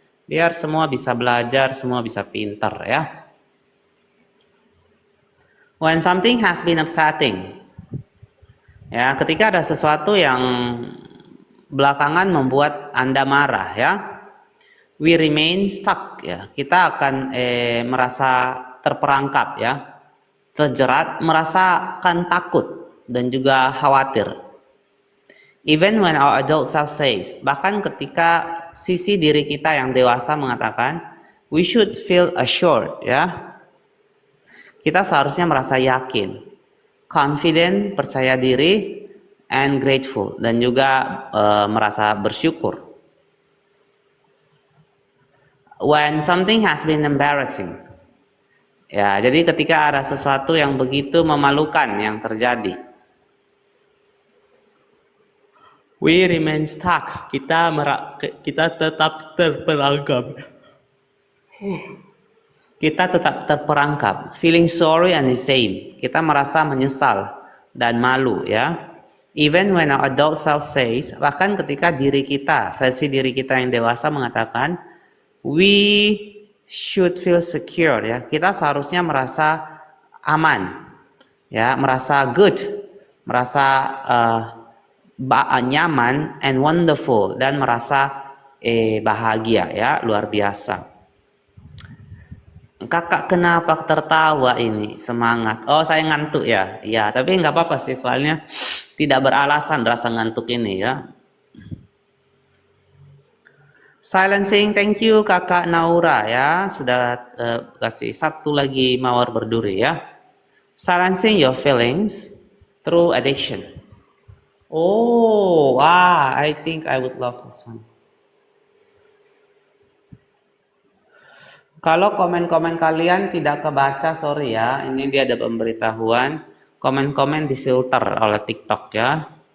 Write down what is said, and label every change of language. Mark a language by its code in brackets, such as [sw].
[id] Biar semua bisa belajar, semua bisa pintar ya. [en] When something has been upsetting. [id] Ya, ketika ada sesuatu yang belakangan membuat Anda marah ya. [en] We remain stuck [id] ya. Kita akan merasa terperangkap ya. Terjerat, merasakan takut dan juga khawatir. [en] Even when our adult self says, [id] bahkan ketika sisi diri kita yang dewasa mengatakan, [en] we should feel assured ya. [id] Kita seharusnya merasa yakin, confident, percaya diri, [en] and grateful, [id] dan juga merasa bersyukur. [en] When something has been embarrassing. [id] Ya, jadi ketika ada sesuatu yang begitu memalukan yang terjadi. [en] We remain stuck. [id] Kita tetap terperangkap. Kita tetap terperangkap. [en] Feeling sorry and ashamed. [id] Kita merasa menyesal dan malu ya. [en] Even when our adult self says, [id] bahkan ketika versi diri kita yang dewasa mengatakan, [en] we should feel secure ya. [id] Kita seharusnya merasa aman ya, merasa good, merasa nyaman [en] and wonderful, [id] dan merasa bahagia ya, luar biasa. Kakak kenapa tertawa ini? Semangat. Oh, saya ngantuk ya. Ya, tapi nggak apa-apa sih, soalnya tidak beralasan rasa ngantuk ini ya. Silencing, thank you kakak Naura ya, sudah kasih satu lagi mawar berduri ya. [en] Silencing your feelings through addiction. Oh, I think I would love this one. [id] Kalau komen-komen kalian tidak kebaca, sorry ya, ini dia ada pemberitahuan. Komen-komen difilter oleh TikTok ya.